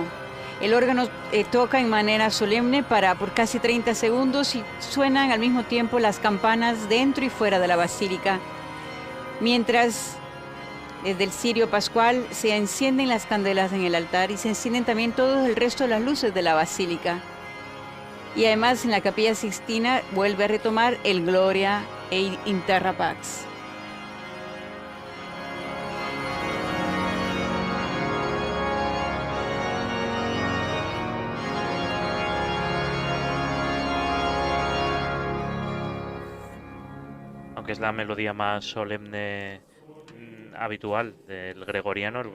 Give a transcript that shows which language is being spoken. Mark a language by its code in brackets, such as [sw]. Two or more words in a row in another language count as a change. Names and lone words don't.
[es] El órgano toca en manera solemne por casi 30 segundos y suenan al mismo tiempo las campanas dentro y fuera de la basílica. Mientras desde el cirio pascual se encienden las candelas en el altar y se encienden también todo el resto de las luces de la basílica. Y además en la Capilla Sixtina vuelve a retomar el Gloria in terra pax. Aunque es la melodía más solemne habitual del gregoriano, el